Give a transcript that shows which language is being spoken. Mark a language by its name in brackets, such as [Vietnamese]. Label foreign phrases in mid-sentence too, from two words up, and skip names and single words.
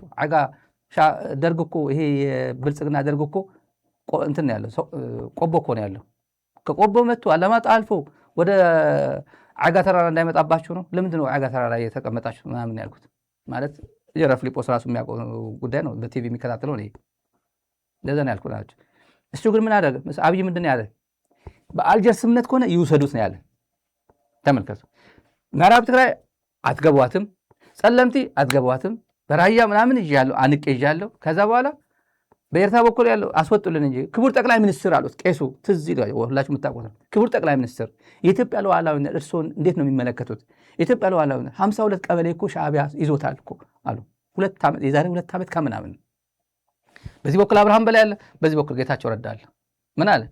[Amharic] አጋ ደርግ እኮ ይሄ የብልጽግና ደርግ እኮ እንትን ነው ያለው፣ ቆቦ እኮ ነው ያለው። ከቆቦ መጥቶ አላማጣ አልፎ ወደ አጋ ተራራ እንዳይመጣባችሁ ነው። ለምንድን ነው አጋ ተራራ የተቀመጣችሁ ምናምን ያልኩት? ማለት ጀነራል ፊሊጶስ ራሱ የሚያውቀው ጉዳይ ነው፣ በቲቪ የሚከታተለው ነው። እንደዛ ነው ያልኩት ናቸው። እሱ ግን ምን አደረገ? አብይ ምንድን ነው ያለ? በአልጀርስ ስምምነት ከሆነ ይውሰዱት ነው ያለ። ተመልከቱ። ምዕራብ ትግራይ አትገቧትም፣ ጸለምቲ አትገቧትም፣ በራያ ምናምን ይዣለሁ አንቄ ይዣለሁ። ከዛ በኋላ በኤርትራ በኩል ያለው አስወጡልን እንጂ ክቡር ጠቅላይ ሚኒስትር አሉት ቄሱ። ትዝ ይላል፣ ሁላችሁ የምታውቁት ነው። ክቡር ጠቅላይ ሚኒስትር የኢትዮጵያ ሉዓላዊነት እርስዎን እንዴት ነው የሚመለከቱት? የኢትዮጵያ ሉዓላዊነት 52 ቀበሌ እኮ ሻዕቢያ ይዞታል እኮ አሉ። የዛሬ 2 ዓመት ከምናምን። በዚህ በኩል አብርሃም በላይ አለ፣ በዚህ በኩል ጌታቸው ረዳ አለ። ምን አለ?